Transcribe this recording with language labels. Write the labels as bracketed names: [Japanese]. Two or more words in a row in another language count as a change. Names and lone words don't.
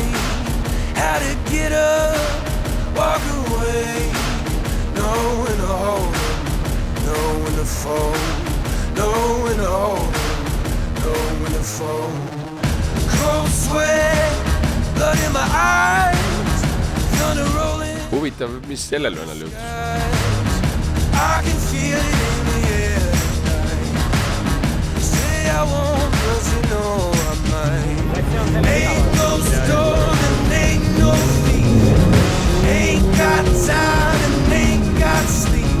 [English] How to get up, walk away. Know when to hold him, know when to fold. Know when to hold him, know when to fold. Cold sweat, blood in my eyes. Thunder rolling. [Estonian] Huvitav, mis sellel venel juhtus? [English] I can feel it in the air tonight. Say I won't, but you know I might. Ain't no storm and ain't no fear. Ain't got time and ain't got sleep.